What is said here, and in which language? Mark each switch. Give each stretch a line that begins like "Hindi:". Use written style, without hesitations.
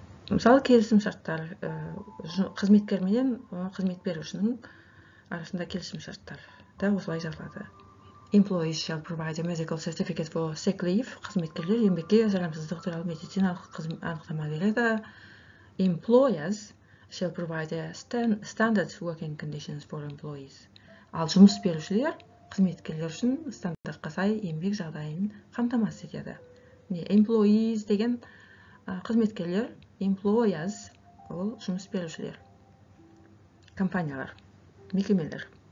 Kazakh: Мысалы, келісім шарттар, қызметкер менен қызмет берушінің арасында келісім шарттар да осылай жазылады.
English: Employees shall provide a medical certificate for sick leave.
Kazakh: Қызметкерлер еңбекке жарамсыздық туралы медициналық анықтама береді.
English: Employers shall provide a standard working conditions for employees.
Kazakh: Ал жұмыс берушілер қызметкерлер үшін стандартқа сай еңбек жағдайын қамтамасыз етеді. Employees деген қызметкерлер, employers ол жұмыс берушілер, компаниялар, мекемелер.